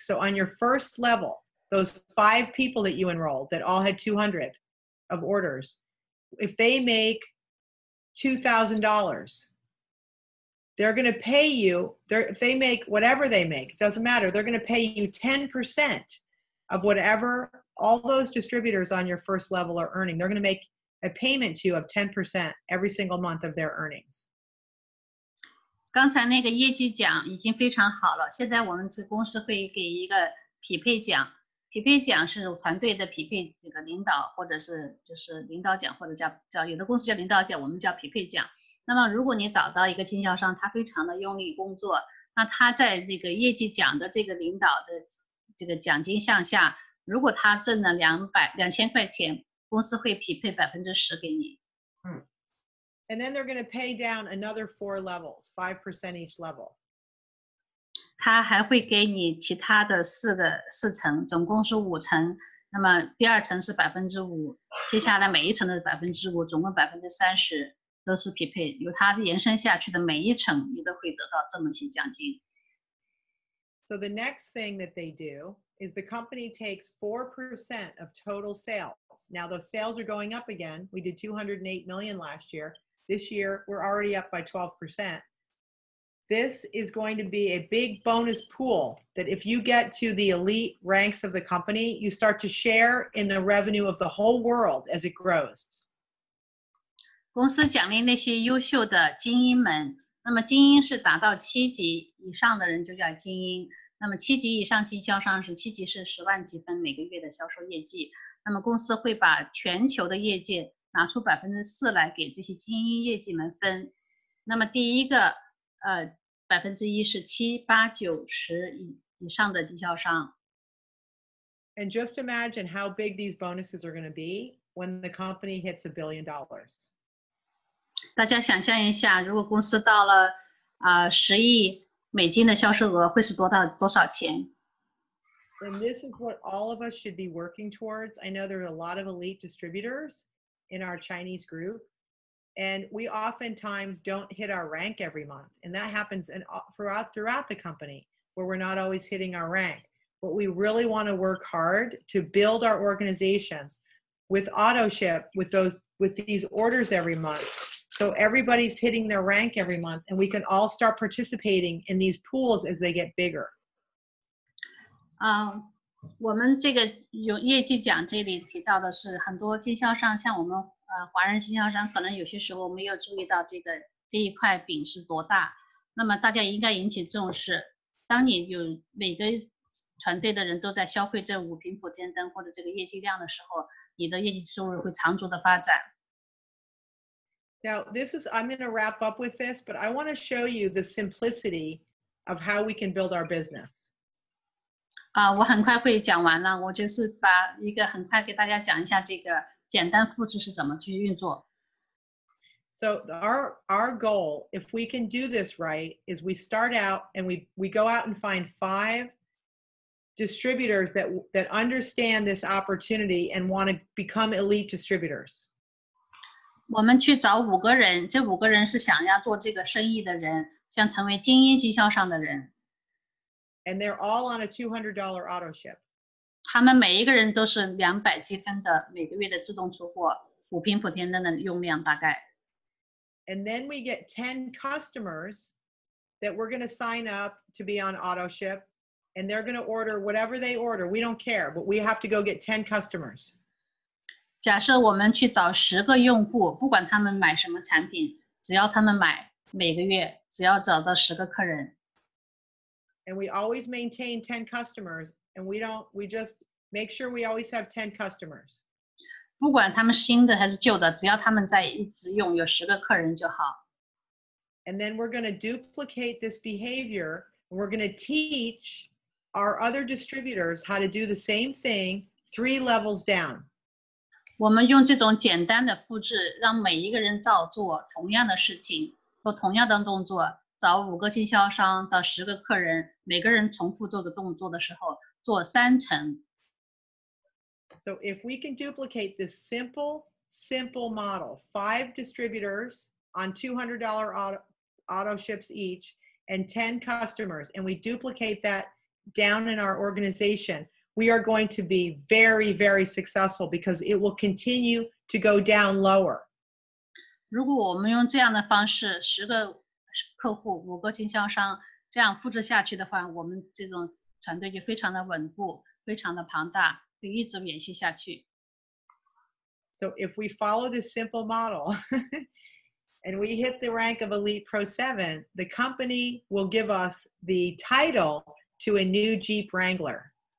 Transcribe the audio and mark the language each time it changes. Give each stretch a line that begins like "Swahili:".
English: So on your first level, those 5 people that you enrolled that all had 200 of orders, if they make $2,000, they're going to pay you, if they make whatever they make, it doesn't matter, they're going to pay you 10% of whatever all those distributors on your first level are earning. They're going to make a payment to you of 10% every single month of their earnings.
Chinese: 刚才那个业绩奖已经非常好了，现在我们这公司会给一个匹配奖，匹配奖是团队的匹配这个领导，或者是就是领导奖，或者叫有的公司叫领导奖，我们叫匹配奖。那么如果你找到一个经销商，他非常的用力工作，那他在这个业绩奖的这个领导的这个奖金项下，如果他挣了2000块钱，公司会匹配10%给你。
English: And then they're going to pay down another 4 levels, 5% each level.
Chinese: 他还会给你其他的4层，总共是5层。那么第2层是5%，接下来每一层的5%，总共30%都是匹配。由它延伸下去的每一层，你都会得到这么些奖金。
English: So the next thing that they do is the company takes 4% of total sales. Now those sales are going up again. We did 208 million last year. This year, we're already up by 12%. This is going to be a big bonus pool that if you get to the elite ranks of the company, you start to share in the revenue of the whole world as it grows.
Chinese: 公司奖励那些优秀的精英们，那么精英是达到7级以上的人就叫精英，那么7级以上经销商是7级是10万积分每个月的销售业绩，那么公司会把全球的业绩拿出4%来给这些精英业绩们分，那么第一个1%是7、8、9、10以上的经销商。
English: And just imagine how big these bonuses are going to be when the company hits $1 billion.
Chinese: 大家想象一下，如果公司到了10亿美金的销售额，会是多少钱？
English: And this is what all of us should be working towards. I know there are a lot of elite distributors in our Chinese group, and we oftentimes don't hit our rank every month. And that happens throughout the company where we're not always hitting our rank. But we really want to work hard to build our organizations with AutoShip, with these orders every month. So everybody's hitting their rank every month, and we can all start participating in these pools as they get bigger.
Chinese: 我们这个有业绩奖这里提到的是很多经销商，像我们华人经销商，可能有些时候没有注意到这一块饼是多大。那么大家应该引起重视。当你有每个团队的人都在消费这5瓶普天灯或者这个业绩量的时候，你的业绩收入会长足的发展。
English: Now, I'm going to wrap up with this, but I want to show you the simplicity of how we can build our business.
Chinese: 我很快会讲完了，我就是把一个很快给大家讲一下这个简单复制是怎么去运作。
English: So our goal, if we can do this right, is we start out and we go out and find 5 distributors that understand this opportunity and want to become elite distributors.
Chinese: 我们去找5个人，这5个人是想要做这个生意的人，想成为精英经销商的人。
English: And they're all on a $200 auto ship.
Chinese: 他们每一个人都是200积分的每个月的自动出货，5瓶普天灯的用量大概。
English: And then we get 10 customers that we're going to sign up to be on auto ship, and they're going to order whatever they order. We don't care, but we have to go get 10 customers.
Chinese: 假设我们去找10个用户，不管他们买什么产品，只要他们买，每个月只要找到10个客人。
English: And we always maintain 10 customers and we just make sure we always have 10 customers.
Chinese: 不管他们新的还是旧的，只要他们在一直用，有10个客人就好。
English: And then we're going to duplicate this behavior. And we're going to teach our other distributors how to do the same thing 3 levels down.
Chinese: 我们用这种简单的复制，让每一个人照做同样的事情，做同样的动作，找5个经销商，找10个客人，每个人重复做的动作的时候，做3层。
English: So if we can duplicate this simple model, 5 distributors on $200 auto ships each and 10 customers, and we duplicate that down in our organization, we are going to be very, very successful because it will continue to go down lower.
Chinese: 如果我们用这样的方式，10个客户，5个经销商，这样复制下去的话，我们这种团队就非常的稳固，非常的庞大，会一直延续下去。
English: So if we follow this simple model and we hit the rank of Elite Pro 7, the company will give us the title to a new Jeep Wrangler.